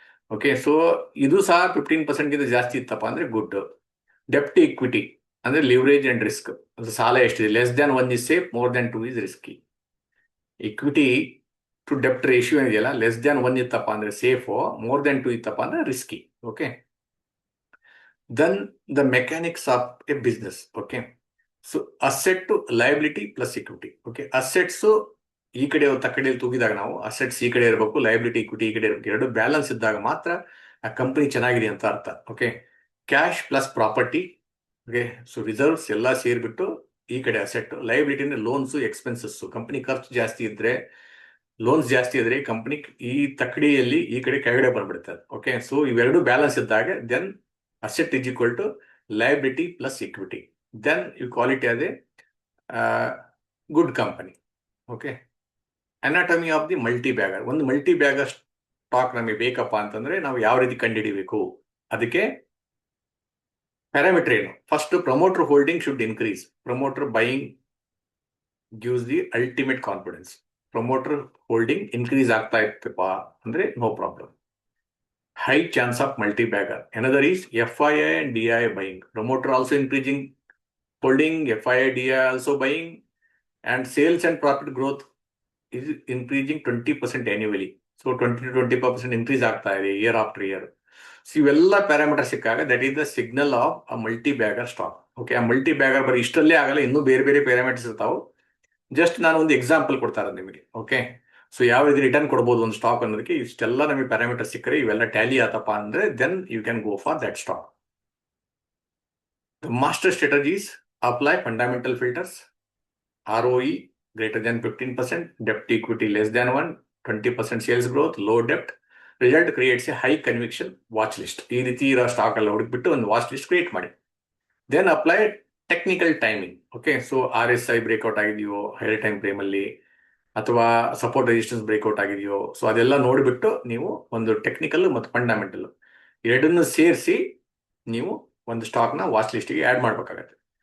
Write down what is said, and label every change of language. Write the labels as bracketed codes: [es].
[kn] Okay, so ಇದು ಸಹ 15% ಗಿಂತ ಜಾಸ್ತಿ ಇತ್ತಪ್ಪ ಅಂದ್ರೆ ಗುಡ್. [en] ಡೆಪ್ಟ್ equity ಅಂದ್ರೆ leverage and risk. [kn] ಅದು ಸಾಲ ಎಷ್ಟಿದೆ, [en] Less than 1 is safe, more than 2 is risky. [kn] Equity to ಡೆಪ್ಟ್ ratio ಇದೆಯಲ್ಲ, ಲೆಸ್ ದ್ಯಾನ್ 1 ಇತ್ತಪ್ಪ ಅಂದ್ರೆ ಸೇಫ್, ಮೋರ್ ದ್ಯಾನ್ 2 ಇತ್ತಪ್ಪ ಅಂದ್ರೆ risky. [en] Okay, then the mechanics of a business. Okay, so asset to liability plus equity. [kn] Okay, assets ಈ ಕಡೆ ಕಡೆಯಲ್ಲಿ ತೂಗಿದಾಗ ನಾವು assets ಈ ಕಡೆ ಇರಬೇಕು, ಲಯಬಿಲಿಟಿ ಇಕ್ವಿಟಿ ಈ ಕಡೆ ಇರಬೇಕು. ಎರಡು ಬ್ಯಾಲೆನ್ಸ್ ಇದ್ದಾಗ ಮಾತ್ರ ಆ ಕಂಪನಿ ಚೆನ್ನಾಗಿದೆ ಅಂತ ಅರ್ಥ. Okay, cash plus property. Okay, so reserves ಎಲ್ಲ ಸೇರ್ಬಿಟ್ಟು ಈ ಕಡೆ ಅಸೆಟ್, ಲಯಬಿಲಿಟಿ ಅಂದ್ರೆ ಲೋನ್ಸ್, ಎಕ್ಸ್ಪೆನ್ಸಸ್. ಕಂಪನಿ ಖರ್ಚು ಜಾಸ್ತಿ ಇದ್ರೆ, ಲೋನ್ಸ್ ಜಾಸ್ತಿ ಇದ್ರೆ ಕಂಪನಿ ಈ ತಕ್ಕಡಿಯಲ್ಲಿ ಈ ಕಡೆ ಕೆಳಗಡೆ ಬಂದ್ಬಿಡುತ್ತೆ. [en] okay, so [kn] ಇವೆರಡು ಬ್ಯಾಲೆನ್ಸ್ ಇದ್ದಾಗ [en] Then asset is equal to liability plus equity. Then you call it as a good company. Okay, anatomy of the multi-bagger. [kn] ಒಂದು multi-bagger ಸ್ಟಾಕ್ ನಮಗೆ ಬೇಕಪ್ಪ ಅಂತಂದ್ರೆ ನಾವು ಯಾವ ರೀತಿ ಕಂಡುಹಿಡಿಬೇಕು, ಅದಕ್ಕೆ ಪ್ಯಾರಾಮೀಟರ್ ಏನು? [en] First, promoter holding should increase. Promoter buying gives the ultimate confidence. [kn] Promoter holding increase ಆಗ್ತಾ ಇತ್ತಪ್ಪ ಅಂದ್ರೆ no problem. [en] High chance of multi-bagger. Another is FII and DII buying. Promoter also increasing holding, FII, DII also buying, and sales and profit growth is increasing 20% annually. So 20 to 25% increase [kn] ಆಗ್ತಾ ಇದೆ [en] year after year. So [kn] ಇವೆಲ್ಲ parameter ಸಿಕ್ಕಾಗ [en] That is the signal of a multi-bagger stock. [kn] Okay, ಆ multi-bagger ಬರೀ ಇಷ್ಟಲ್ಲೇ ಆಗಲ್ಲ, ಇನ್ನೂ ಬೇರೆ ಬೇರೆ ಪ್ಯಾರಾಮೀಟರ್ಸ್ ಇರ್ತಾವೆ. ಜಸ್ಟ್ ನಾನು ಒಂದು ಎಕ್ಸಾಂಪಲ್ ಕೊಡ್ತಾ ಇರೋದು ನಿಮಗೆ. ಓಕೆ, ಸೊ ಯಾವ ರೀತಿ ರಿಟರ್ನ್ ಕೊಡ್ಬೋದು ಒಂದು ಸ್ಟಾಕ್ ಅನ್ನೋದಕ್ಕೆ ಇಷ್ಟೆಲ್ಲ ನಮಗೆ ಪ್ಯಾರಾಮೀಟರ್ ಸಿಕ್ಕರೆ, ಇವೆಲ್ಲ ಟ್ಯಾಲಿ ಆತಪ್ಪ ಅಂದ್ರೆ [en] Then you can go for that stock. The master strategies apply fundamental filters. ROE greater than 15%, debt equity less than 1, 20% sales growth, low ಡೆಪ್ಟ್, result creates A high conviction watch list. [kn] ಈ ರೀತಿ ಇರೋ stock ಎಲ್ಲ ಹುಡುಕ್ಬಿಟ್ಟು ಒಂದು watch list create ಮಾಡಿ. [en] Then apply technical timing. [kn] Okay, so RSI breakout ಆಗಿದೆಯೋ higher time frame ಅಲ್ಲಿ, ಅಥವಾ support resistance breakout ಆಗಿದೆಯೋ, ಸೊ ಅದೆಲ್ಲ ನೋಡಿಬಿಟ್ಟು ನೀವು ಒಂದು ಟೆಕ್ನಿಕಲ್ ಮತ್ತು ಫಂಡಮೆಂಟಲ್ ಎರಡನ್ನು ಸೇರಿಸಿ ನೀವು ಒಂದು ಸ್ಟಾಕ್ನ ವಾಚ್ ಲಿಸ್ಟಿಗೆ ಆ್ಯಡ್ ಮಾಡಬೇಕಾಗತ್ತೆ.